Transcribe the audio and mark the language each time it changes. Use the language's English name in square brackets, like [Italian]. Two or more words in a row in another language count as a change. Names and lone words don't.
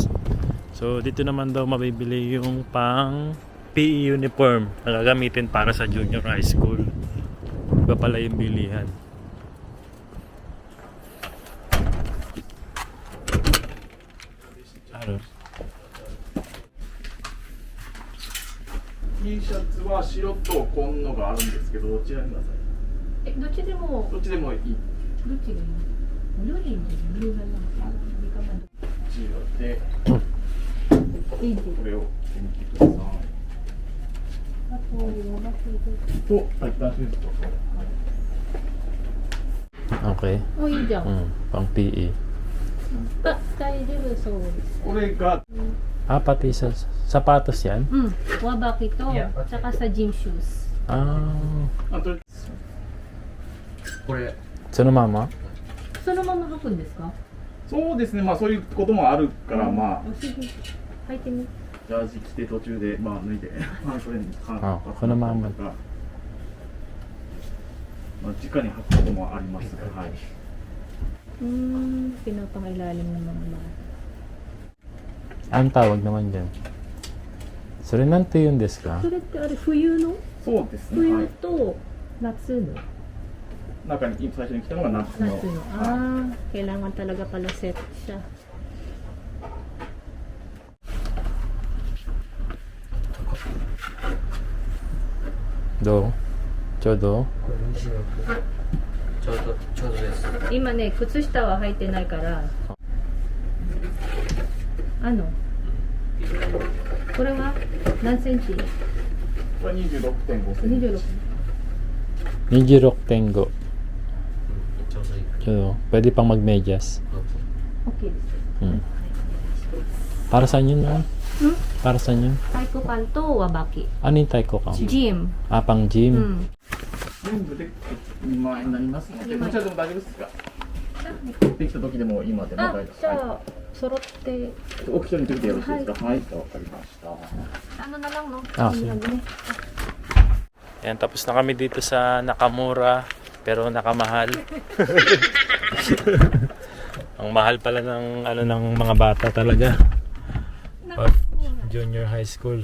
[Filipino] So dito naman daw mabibili yung pang [English] PE uniform [Filipino] na gagamitin para sa [English] junior high school. [Filipino] Iba pala yung bilihan. Ano? [Japanese] T シャツは白と紺のがあるんですけど、どちらにください。どっちでも、どっちでもいい。どっちがいいの？ブルーでいいんだよ。ブルーがなんか、いいかな。白で、いいで。これを見てください。あと、おばけで。と、はい、大丈夫ですか。 Okay. [Filipino] Oh, yun dyan. Pang PE. [Japanese] Daijoubuそうです。これが、 [Filipino] Pati sa sapatos yan? Wabaki to. Tsaka sa gym shoes. [Japanese] ああとこれそのままそのまま履くんですか？そうですね、まあそういうこともあるから、まあお尻履いてみ。ジャージ着て途中でまあ脱いでまあそれにあこのまんまとか、まあ直に履くこともありますが、はい。 [Filipino] Pinapangailalim ng mga bata. Ang tawag naman dyan? [Japanese] それなんて言うんですか？それってあれ冬の？そうですね、は冬い。と夏の？中に最初に着たのが夏の。夏の。は [Filipino] Kailangan talaga pala set siya. [Japanese] どうちょうどちょうどです。今ね、靴下は履いてないから。これは何センチ？い。これ26.5センチ。 26. 26.5 ちょうどいい。 [Filipino] ちょうど pwede pang mag-medyas. Okay. Para saan yun naman? Para saan yun? Taiko kan to wabaki. Ano yung taiko ka? Gym. Ah, pang gym. [Japanese] 全部で2万円になりますので、こちらでも大丈夫ですか？できた時でも今でも大丈夫です。じゃあ、揃って、お一人の時でよろしいですか？はい、わかりました。 [Filipino] ano na lang, no? Ah, Ano sige. lang din eh. Ayan, tapos na kami dito sa Nakamura, pero nakamahal. Ang mahal pala ng ng mga bata talaga. Pag [English] junior high school.